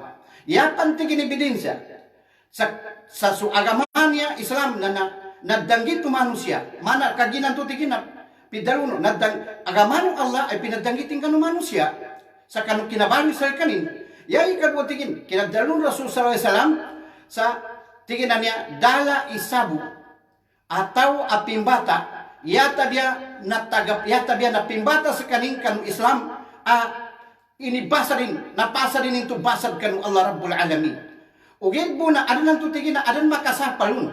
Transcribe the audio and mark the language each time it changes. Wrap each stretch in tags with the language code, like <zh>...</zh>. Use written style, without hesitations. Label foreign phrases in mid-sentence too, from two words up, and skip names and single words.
<mrw>Yapan tigin ebidensya sa su agama niya Islam na nadanggit to manusia mana kaginan to tigin na pidaruno agamanu Allah ay pinadanggitin kanang manusia sa kanang kinabali sa kanin. Yai kadwa tigin kinadalun Rasul</mrw> <ar>صلى الله عليه وسلم</ar> <mrw>sa tigin niya dala isabu atau apimbata yata dia napimbata sa kaning kanu Islam ini napasa din into basad kanu</mrw> <ar>الله رب العالمين.</ar> <mrw>Ugid bu na adan to tigin na adan makasapalun.</mrw>